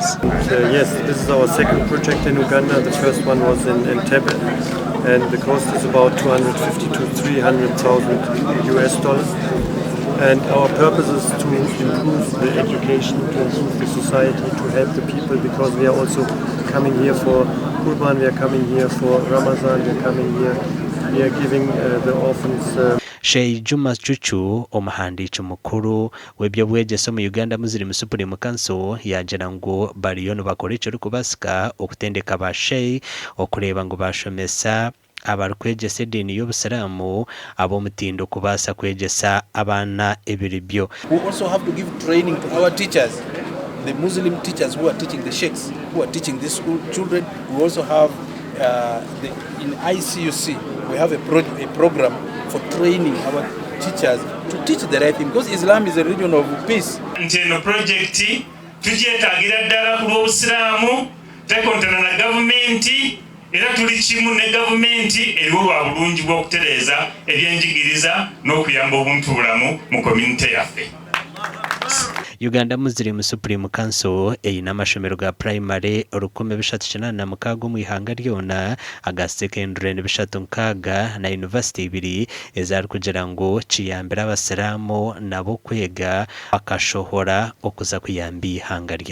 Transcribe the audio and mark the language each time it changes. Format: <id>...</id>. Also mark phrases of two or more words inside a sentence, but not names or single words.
<en>Yes, this is our second project in Uganda. The first one was in Entebbe, and the cost is about $250,000 to $300,000. And our purpose is to improve the education, to improve the society, to help the people, because we are also coming here for Qurban, we are coming here for Ramadan, we are coming here, we are giving the orphans.</en> <nyn>Sheikh Juma Chuchu omuhandiiki mukuru w'ebyobwegyesa mu Uganda Muslim Supreme Council yagira ngu bariyo nibakora ekirikubasika okutendeka ba Sheikh okureeba ngu bashomesa abarikwegyesa ediini y'Obusiraamu ab'omutindo kubaasa kwegyesa abaana ebiribyo.</nyn> <en>We also have to give training to our teachers, the Muslim teachers who are teaching the sheikhs, who are teaching the school children. We also have in ICUC we have a program for training our teachers to teach the right thing, because Islam is a religion of peace.</en> <lg>Nteno project tugyetagira ddala ku lw'Obusiraamu tekontana na gavumenti era tuli kimu ne gavumenti eriwo lwa bulungi bw'okutereeza ebyenjigiriza n'okuyamba obuntubulamu mu community yaffe.</lg> <nyn>Uganda Muslim Supreme Council eyina amashomero ga primary 1386 mu ihanga lyona aga secondary 36 na university 2 ezari kugira ngo kiyambira Abasiraamu nabo kwega akashohora okuza kuyamba ihanga lyabo.</nyn>